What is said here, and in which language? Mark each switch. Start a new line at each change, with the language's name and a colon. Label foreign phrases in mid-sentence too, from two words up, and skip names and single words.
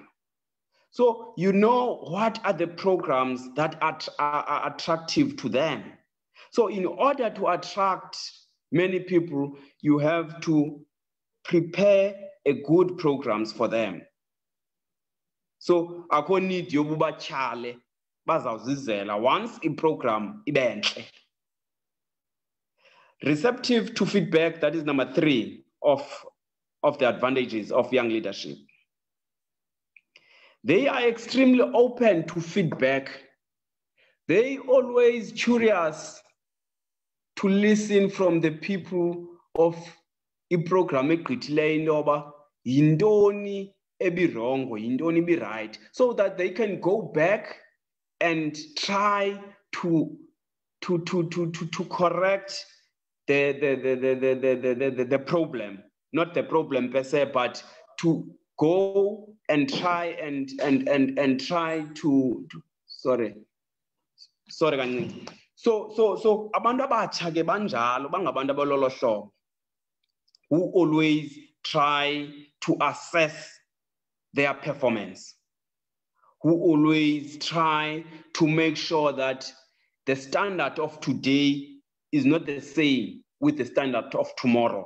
English: So you know what are the programs that are attractive to them. So in order to attract many people, you have to prepare a good programs for them.
Xhosa: So akho need yokuba chale bazawuzizela
English: once a program
Xhosa: ibenhle.
English: Receptive to feedback, that is number 3 of the advantages of young leadership. They are extremely open to feedback. They always curious to listen from the people of
Xhosa: i-program egqithileyo intoba yintoni ebirongo, yintoni ebi-right,
English: so that they can go back and try to correct the problem, not the problem per se, but to go and try and try to sorry kancane.
Xhosa: So abantu abatsha ke banjalo, bangabantu abalolo hlobo,
English: who always try to assess their performance, who always try to make sure that the standard of today is not the same with the standard of tomorrow.